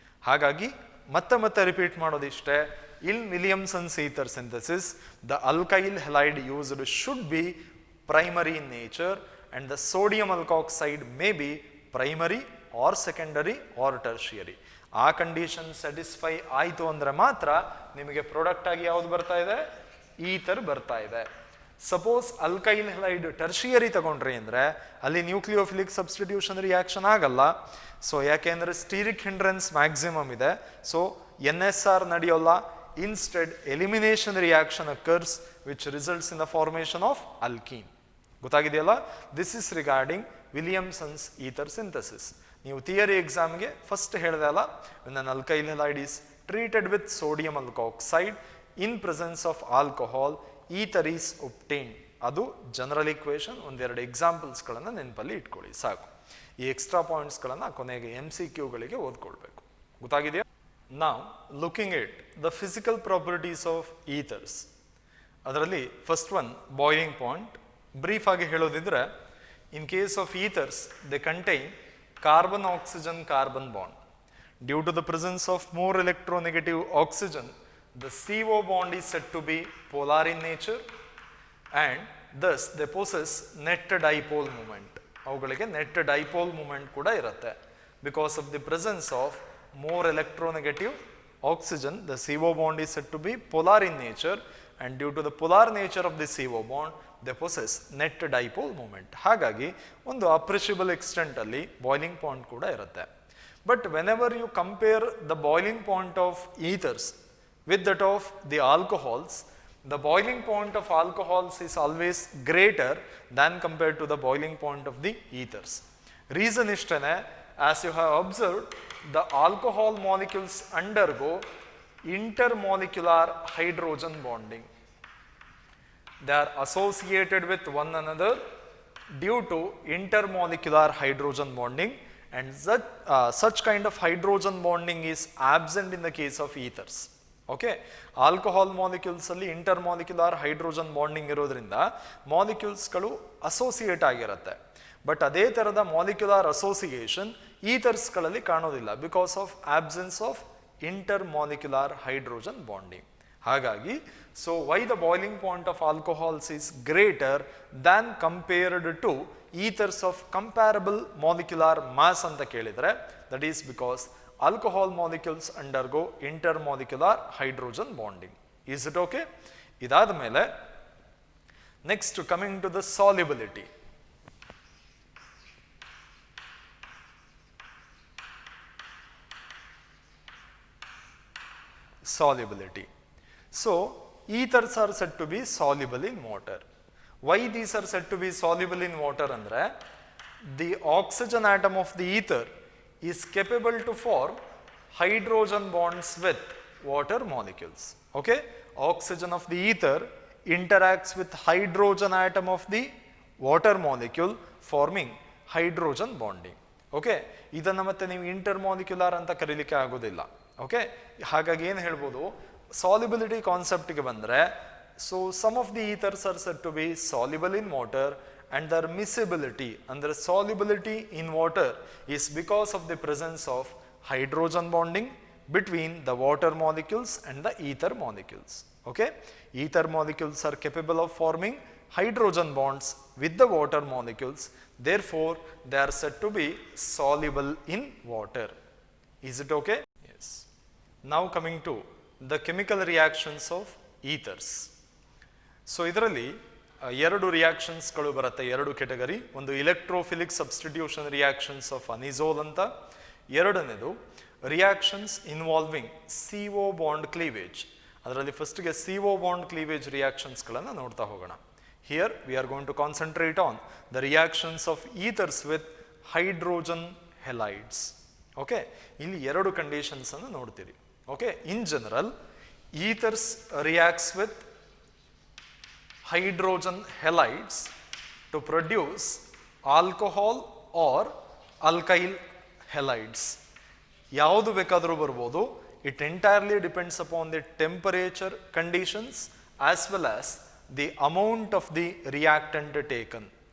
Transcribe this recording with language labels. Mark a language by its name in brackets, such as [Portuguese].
[Kannada] ಹಾಗಾಗಿ ಮತ್ತೆ repeat ಮಾಡೋದಿಷ್ಟೇ, [English] in Williamson's ether synthesis, the alkyl halide used should be primary in nature and the sodium alkoxide may be primary or secondary or tertiary. [Kannada] ಆ condition satisfy ಆಯಿತು ಅಂದರೆ ಮಾತ್ರ ನಿಮಗೆ product ಆಗಿ ಯಾವುದು ಬರ್ತಾ ಇದೆ, ಈಥರ್ ಬರ್ತಾ ಇದೆ. ಸಪೋಸ್ ಅಲ್ಕೈಲ್ ಹಲೈಡ್ ಟರ್ಷಿಯರಿ ತಗೊಂಡ್ರಿ ಅಂದರೆ ಅಲ್ಲಿ ನ್ಯೂಕ್ಲಿಯೋಫಿಲಿಕ್ ಸಬ್ಸ್ಟಿಟ್ಯೂಷನ್ ರಿಯಾಕ್ಷನ್ ಆಗಲ್ಲ. ಸೊ ಯಾಕೆಂದರೆ ಸ್ಟೀರಿಕ್ ಹಿಂಡ್ರೆನ್ಸ್ ಮ್ಯಾಕ್ಸಿಮಮ್ ಇದೆ, so NSR ನಡೆಯೋಲ್ಲ. [English] Instead, elimination reaction occurs which results in the formation of alkene. [Kannada] ಗೊತ್ತಾಗಿದೆಯಲ್ಲ? [English] This is regarding Williamson's ether synthesis. [Kannada] ನೀವು ಥಿಯರಿ ಎಕ್ಸಾಮ್ಗೆ ಫಸ್ಟ್ ಹೇಳಿದೆ ಅಲ್ಲ, [English] when an alkyl halide is treated with sodium alkoxide in presence of alcohol, ether is obtained. [Kannada] ಅದು general equation. ಒಂದೆರಡು ಎಕ್ಸಾಂಪಲ್ಸ್ಗಳನ್ನು ನೆನಪಲ್ಲಿ ಇಟ್ಕೊಳ್ಳಿ ಸಾಕು. ಈ ಎಕ್ಸ್ಟ್ರಾ ಪಾಯಿಂಟ್ಸ್ಗಳನ್ನು ಕೊನೆಗೆ MCQಗಳಿಗೆ ಓದ್ಕೊಳ್ಬೇಕು. ಗೊತ್ತಾಗಿದೆಯಾ? [English] ನಾವು looking at the physical properties of ethers. [Kannada] ಅದರಲ್ಲಿ first one boiling point. Brief ಆಗಿ ಹೇಳೋದಿದ್ರೆ, [English] In case of ethers they contain carbon oxygen carbon bond. Due to the presence of more electronegative oxygen, the CO bond is said to be polar in nature and thus they possess net dipole moment. [Kannada] ಅವುಗಳಿಗೆ net dipole moment ಕೂಡ ಇರುತ್ತೆ. [English] Because of the presence of more electronegative oxygen, the CO bond is said to be polar in nature, and due to the polar nature of the CO bond, they possess net dipole moment. [Kannada] ಹಾಗಾಗಿ ಒಂದು appreciable extent ಅಲ್ಲಿ boiling point ಕೂಡ ಇರುತ್ತೆ. [English] But whenever you compare the boiling point of ethers with that of the alcohols, the boiling point of alcohols is always greater than compared to the boiling point of the ethers. Reason [Kannada] ishtene, [English] as you have observed, the alcohol molecules undergo intermolecular hydrogen bonding. They are associated with one another due to intermolecular hydrogen bonding, and such kind of hydrogen bonding is absent in the case of ethers. [Kannada] Okay, alcohol molecules ಅಲ್ಲಿ intermolecular hydrogen bonding ಇರೋದ್ರಿಂದ ಮಾಲಿಕ್ಯೂಲ್ಸ್ಗಳು associate ಆಗಿರುತ್ತೆ. But ಅದೇ ಥರದ molecular association ಈಥರ್ಸ್ಗಳಲ್ಲಿ ಕಾಣೋದಿಲ್ಲ [English] Because of absence of intermolecular hydrogen bonding. ಹಾಗಾಗಿ so why the boiling point of alcohols is greater than compared to ethers of comparable molecular mass [Kannada] ಅಂತ ಕೇಳಿದರೆ, [English] That is because alcohol molecules undergo intermolecular hydrogen bonding. Is it okay? [Kannada] ಇದಾದ ಮೇಲೆ [English] next coming to the solubility. Solubility. So ethers are said to be soluble in water. Why these are said to be soluble in water ಅಂದ್ರೆ, the oxygen atom of the ether is capable to form hydrogen bonds with water molecules. Okay, oxygen of the ether interacts with hydrogen atom of the water molecule forming hydrogen bonding. [Kannada] Okay, ಇದನ್ನ ಮತ್ತೆ ನೀವು intermolecular ಅಂತ ಕರೀಲಿಕ್ಕೆ ಆಗೋದಿಲ್ಲ. Okay, ಹಾಗಾಗಿ ಏನು ಹೇಳ್ಬೋದು, solubility ಕಾನ್ಸೆಪ್ಟ್ಗೆ ಬಂದರೆ, [English] So some of the ethers are said to be soluble in water, and their miscibility and their solubility in water is because of the presence of hydrogen bonding between the water molecules and the ether molecules. Okay, ether molecules are capable of forming hydrogen bonds with the water molecules, therefore they are said to be soluble in water. Is it okay? Yes. Now coming to the chemical reactions of ethers. [Kannada] So ಇದರಲ್ಲಿ ಎರಡು ರಿಯಾಕ್ಷನ್ಸ್ಗಳು ಬರುತ್ತೆ, ಎರಡು category. ಒಂದು ಇಲೆಕ್ಟ್ರೋಫಿಲಿಕ್ substitution reactions of ಅನಿಸೋಲ್ ಅಂತ, ಎರಡನೇದು reactions involving CO bond cleavage. ಅದರಲ್ಲಿ ಫಸ್ಟ್ಗೆ CO bond cleavage ರಿಯಾಕ್ಷನ್ಸ್ಗಳನ್ನು ನೋಡ್ತಾ ಹೋಗೋಣ. [English] Here we are going to concentrate on the reactions of ethers with hydrogen halides. [Kannada] Okay, ಇಲ್ಲಿ ಎರಡು ಕಂಡೀಷನ್ಸ್ ಅನ್ನು ನೋಡ್ತೀರಿ. [English] Okay, in general ethers reacts with hydrogen halides to produce alcohol or alkyl halides. [Kannada] ಯಾವುದು ಬೇಕಾದರೂ ಬರ್ಬೋದು. [English] It entirely depends upon the temperature conditions as well as the amount of the reactant taken.